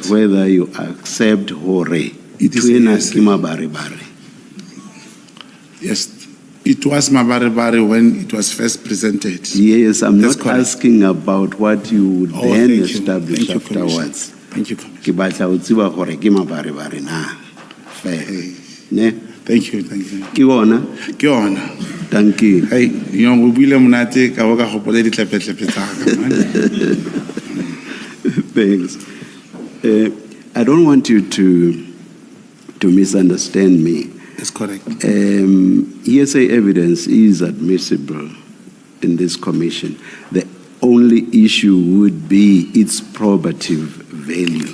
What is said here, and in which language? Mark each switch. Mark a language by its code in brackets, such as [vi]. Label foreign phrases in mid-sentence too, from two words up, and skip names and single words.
[en] whether you accept hore. It is mabaribari. Yes, it was Mabaribari when it was first presented. Yes, I'm That's not correct. asking about what you would then thank you. establish Thank you, afterwards. Commissioner. Thank you, Commissioner. [st] Ke batla ho tseba hore ke mabaribari na. Fair. Ne? [en] Thank you, thank you. [st] Ke bona? Ke yona. [en] Thank you. [tn] Hey, yo go buile monate ka bo ka gopola ditlepetlepe tsa ka man. [en] Thanks. I don't want you to misunderstand me. That's correct. Hearsay evidence is admissible in this commission. The only issue would be its probative value.